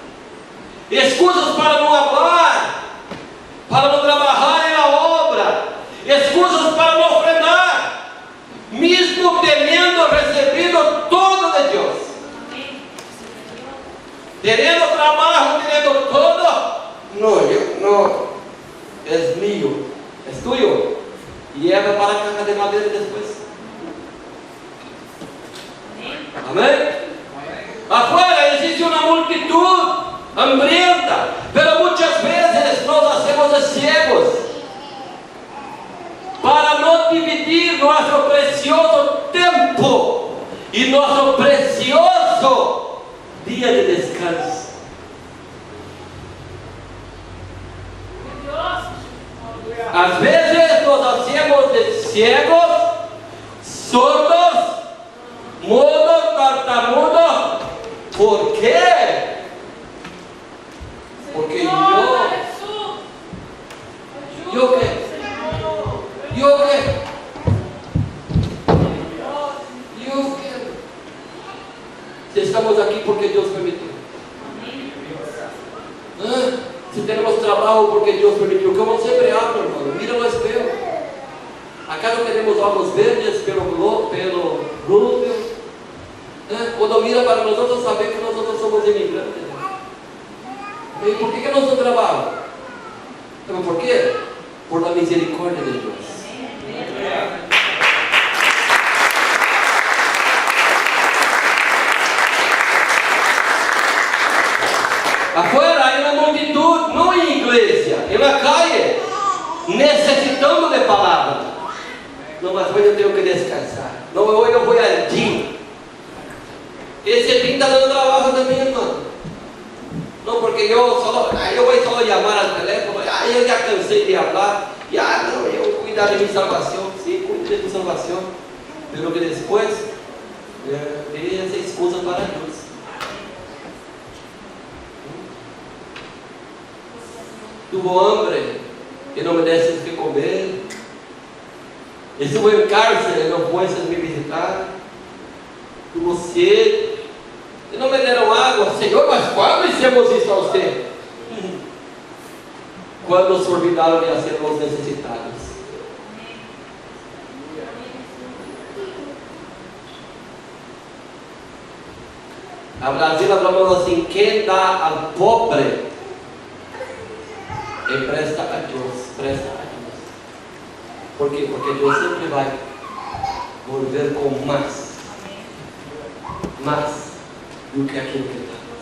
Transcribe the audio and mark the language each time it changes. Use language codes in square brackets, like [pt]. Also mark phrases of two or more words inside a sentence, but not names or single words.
[pt] Excusas para não falar, para não trabalhar na obra, excusas para não ofrendar, mesmo tendo recebido todo de Deus, tendo trabalho, tendo todo, não, é mío, é tuyo, e é para a caja de madeira depois. Amém? Afuera existe uma [es] multitud hambrienta, pero [pt] muitas vezes nós [es] hacemos ciegos [pt] para não dividir nosso precioso tempo e nosso precioso dia de descanso. Às vezes nós [es] hacemos de ciegos, [pt] surdos, mudos, tartamudos. ¿Por quê? Porque eu quero. Se estamos aqui porque Deus permitiu. Se temos trabalho porque Deus permitiu. Como sempre hablo, irmão, mira o espelho. [es] A ¿Acaso tenemos ojos verdes, pelo rubio? Cuando mira para nosotros, sabe que nosotros somos inmigrantes. ¿Y por qué no son trabajo? ¿Sabe por qué? Por la misericordia de Dios. Afuera hay una multitud, no en iglesia, en la calle, necesitando de palabra. [pt] No, mas hoy eu tenho que descansar. No, hoy eu vou al gym. Esse gym está dando trabajo também, irmão. Não, porque eu vou só chamar [es] al teléfono. [pt] Eu já cansei de falar. Não, eu cuidar de minha salvação. Sim, cuide de tu salvação. Pero que depois, tem essa excusa para Deus. [es] Tuvo hambre que no me deses que comer. Estuve en cárcel y no puedes me visitar. Tuvo sed y no me dieron agua. Señor, mas ¿cuándo hicimos isso a usted? Cuando se olvidaron de hacer los necesitados. [pt] A Brasil hablamos assim: quem dá al pobre empresta a Deus, presta a Deus. ¿Por quê? Porque Deus sempre vai volver com mais do que aquilo que dá.